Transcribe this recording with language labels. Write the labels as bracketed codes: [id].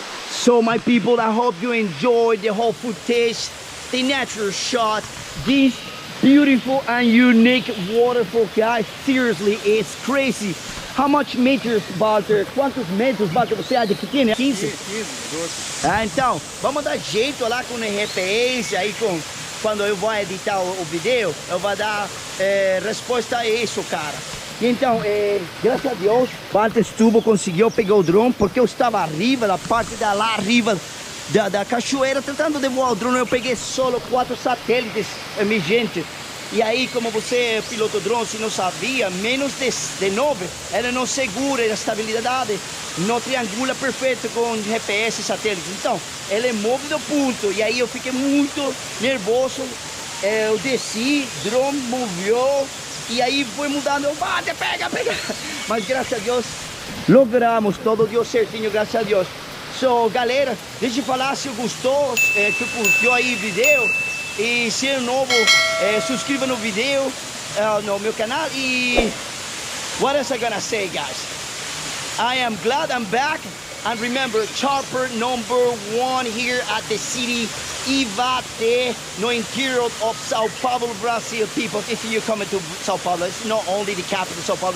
[en] So my people, I hope you enjoyed the whole footage, the natural shot, this beautiful and unique waterfall, guys. Seriously, it's crazy. How much meters, Walter? [pt] Quantos metros, Walter, você acha que tem? 15? 12. Ah, então, vamos dar jeito lá com o GPS, aí quando eu vou editar o vídeo, eu vou dar resposta a isso, cara. Então, graças a Deus, Walter conseguiu pegar o drone, porque eu estava arriba, da parte da lá arriba da cachoeira, tentando de voar o drone. Eu peguei só 4 satélites emergentes. E aí, como você, piloto drone, se não sabia, menos de 9, ele não segura a estabilidade, não triangula perfeito com GPS e satélites. Então, ele move do ponto. E aí eu fiquei muito nervoso. Eu desci, drone moveu. E aí foi mudando, eu bate, pega. Mas graças a Deus, logramos, todo deu certinho, graças a Deus. So, galera, deixa eu falar se gostou, se curtiu aí o vídeo. E se é novo, subscreva no vídeo, no meu canal. [en] E what else I gonna say, guys? I am glad I'm back. And remember, chopper number 1 here at the city Ibaté, [pt] no interior [en] of Sao Paulo, Brazil. People, if you're coming to Sao Paulo, it's not only the capital of Sao Paulo.